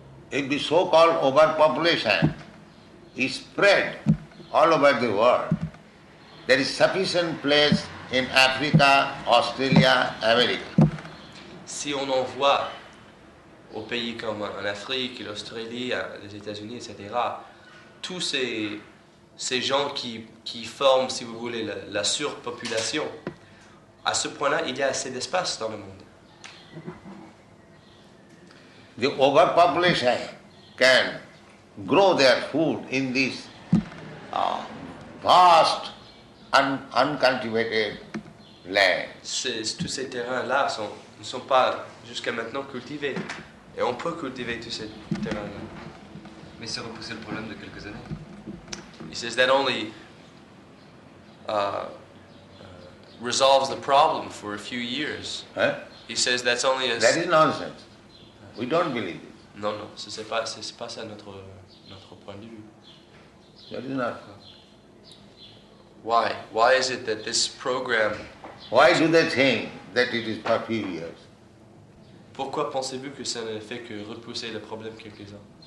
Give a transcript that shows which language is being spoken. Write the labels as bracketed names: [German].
[English] If the so-called overpopulation is spread all over the world, there is sufficient place in Africa, Australia, America. [French] Si on envoie aux pays comme en Afrique, l'Australie, les États-Unis, etc., tous ces gens qui forment, si vous voulez, la surpopulation, à ce point-là, il y a assez d'espace dans le monde. [English] The overpopulation can grow their food in this vast, uncultivated land. [French] Tous ces terrains-là ne sont pas jusqu'à maintenant cultivés. Et on peut cultiver tous ces terrains-là. Mais c'est repousser le problème de quelques années. [English] He says that only resolves the problem for a few years. Huh? He says that's only a... That is nonsense. We don't believe it. [French] Non, c'est pas ça notre point de vue. [English] That is not. Why? Why is it that this program... Why do they think that it is for few years? [French] Pourquoi pensez-vous que ça ne fait que repousser le problème quelques ans?